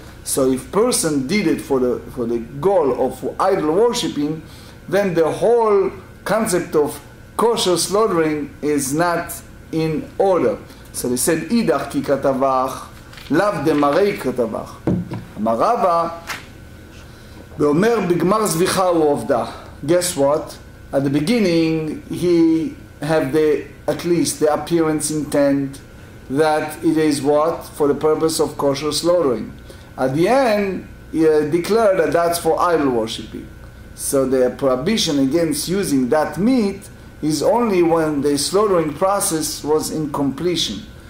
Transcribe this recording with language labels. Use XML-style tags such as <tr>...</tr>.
<en>So if person did it for the goal of idol worshipping, then the whole concept of kosher slaughtering is not in order. So they said,</en> <arc>idach ki katavach, lav de marei katavach.</arc> <he>אמר רבא, ואומר בגמר זביחה הוא עובדה.</he> <en>Guess what? At the beginning he have at least the appearance intent that it is what? For the purpose of kosher slaughtering. At the end, he declared that that's for idol worshipping. So the prohibition against using that meat is only when the slaughtering process was in completion.</en>